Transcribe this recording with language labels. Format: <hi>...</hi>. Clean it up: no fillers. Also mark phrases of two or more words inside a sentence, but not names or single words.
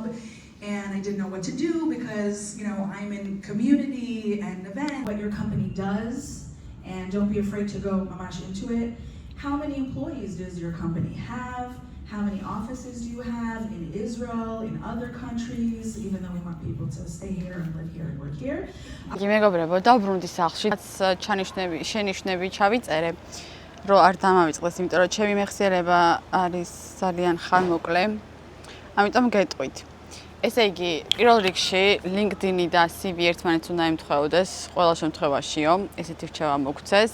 <en>And I didn't know what to do because, you know, I'm in community and event. What your company does, and don't be afraid to go much into it. How many employees does your company have? How many offices do you have in Israel, in other countries, even though we want people to stay here and live here and work here?</en> <ka>იგი მეგობრებო, დავბრუნდი სახლში. შენიშვნები ჩავიწერე, რომ არ დამავიწყდეს, იმიტომ რომ ჩემი მეხსიერება არის ძალიან ხანმოკლე. ამიტომ გეტყვით. ესე იგი, პირველ რიგში LinkedIn-ი და CV ერთმანეთს უნდა ემთხვეოდეს, ყველა შემთხვევაშიო, ესეთი რჩევა მოგცეს.</ka>